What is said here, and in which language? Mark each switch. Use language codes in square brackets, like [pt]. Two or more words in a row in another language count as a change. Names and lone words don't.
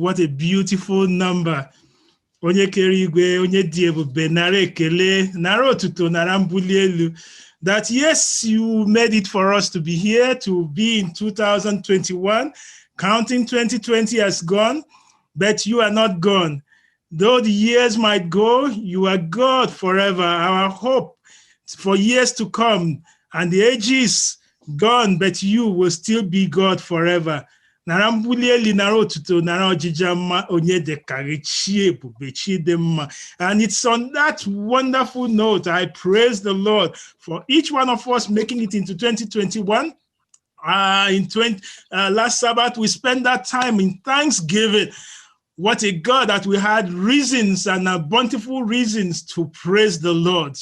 [en] What a beautiful number. [ig] Onye kere igwe, onye dị ebube, nara ekele, nara otuto, nara mbuli elu. [en] That yes, you made it for us to be here, to be in 2021, counting 2020 as gone, but you are not gone. Though the years might go, you are God forever. Our hope for years to come, and the ages gone, but you will still be God forever. [ig] Nara mbuli elu, nara otuto, nara ojija mma, onye dekari chi ebube, chi dị mma. [en] And it's on that wonderful note, I praise the Lord for each one of us making it into 2021. Last Sabbath, we spent that time in Thanksgiving. What a God that we had reasons and bountiful reasons to praise the Lord.